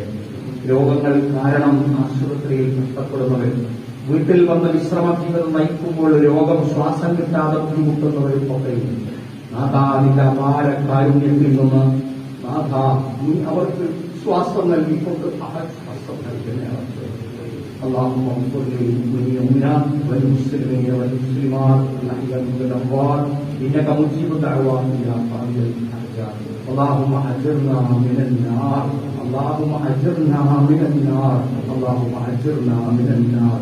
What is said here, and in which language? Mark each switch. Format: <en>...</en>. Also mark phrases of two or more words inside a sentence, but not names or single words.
<ml>രോഗങ്ങൾ കാരണം ആശുപത്രിയിൽ കഷ്ടപ്പെടുന്നവർ, വീട്ടിൽ വന്ന് വിശ്രമ ജീവിതം നയിക്കുമ്പോൾ രോഗം ശ്വാസം കിട്ടാതെ ബുദ്ധിമുട്ടുന്നവരും ഒക്കെ നാഥാ നിന്റെ അപാര കാരുണ്യത്തിൽ നിന്ന് നാഥാ നീ അവർക്ക് ശ്വാസം നൽകിക്കൊണ്ട് ശ്വാസം നൽകുന്നേ.</ml> <ar>اللهم اغفر للمؤمنات والمسلمين والمسلمات الاحياء والاموات انك مجيب الدعوات يا قاضي الحاجات. اللهم اجرنا من النار، اللهم اجرنا من النار، اللهم اجرنا من النار.</ar>